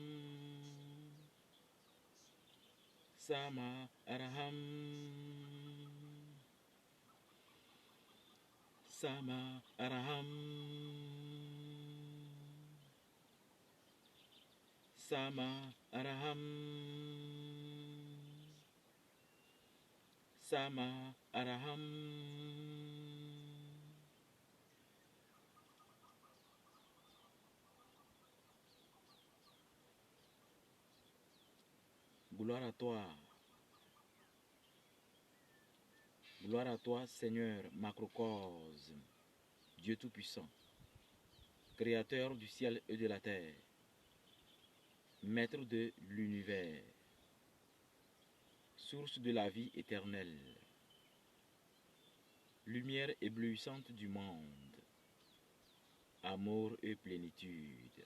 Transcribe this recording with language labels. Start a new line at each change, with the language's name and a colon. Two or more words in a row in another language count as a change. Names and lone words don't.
French: Sama Araham Sama Araham Sama Araham Sama Araham Gloire à toi. Gloire à toi, Seigneur macrocosme, Dieu Tout-Puissant, Créateur du ciel et de la terre, Maître de l'univers, Source de la vie éternelle, Lumière éblouissante du monde, Amour et plénitude.